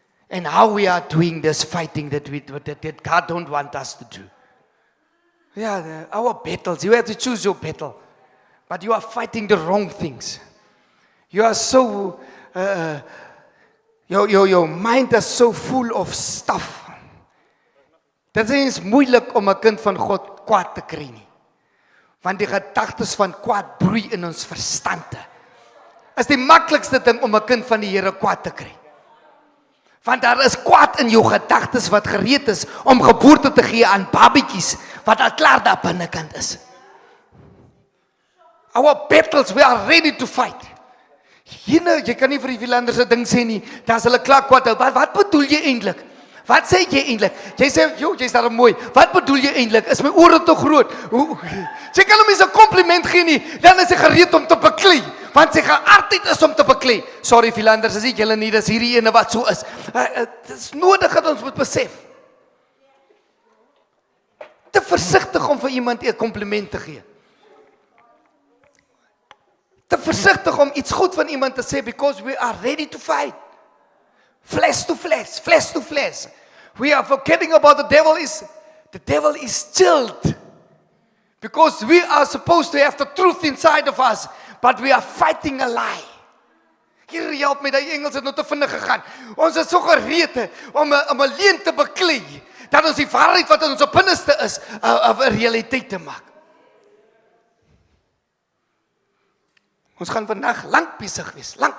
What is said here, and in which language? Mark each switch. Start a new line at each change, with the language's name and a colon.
English: And how we are doing this fighting that God don't want us to do. Yeah, our battles, you have to choose your battle. But you are fighting the wrong things. You are so, your mind is so full of stuff.
Afrikaans: Dit is moeilik om 'n kind van God kwaad te kry nie. Want die gedagtes van kwaad broei in ons verstande. Is die maklikste ding om 'n kind van die Here kwaad te kry. Want daar is kwaad in jou gedagtes wat gereed is om geboorte te gee aan babietjies wat al klaar daar binnekant is.
English: Our battles, we are ready to fight.
Afrikaans: Jy kan nie vir die Philander se ding sê nie, dan is hulle klaar kwaad. Wat bedoel jy eintlik? Wat sê jy eintlik? Jy sê, jy's daar mooi. Wat bedoel jy eintlik? Is my ore te groot? Jy kan hom nie 'n kompliment gee nie, dan is hy gereed om te beklei. Want sy geaardheid is om te beklei. Sorry Philanders, as ek julle nie, dis hierdie ene wat so is. Dit is nodig dat ons moet besef. Te versigtig om vir iemand 'n kompliment te gee. Te versigtig om iets goed van iemand te sê,
English: because we are ready to fight. Flesh to flesh, flesh to flesh. We are forgetting about the devil is chilled. Because we are supposed to have the truth inside of us. But we are fighting a lie.
Afrikaans: Here help my, die Engels het nou te vinnig gegaan. Ons is so gereed om 'n leuen te beklei, dat ons die waarheid wat in ons binneste is, 'n realiteit te maak. Ons gaan vandag lank besig wees.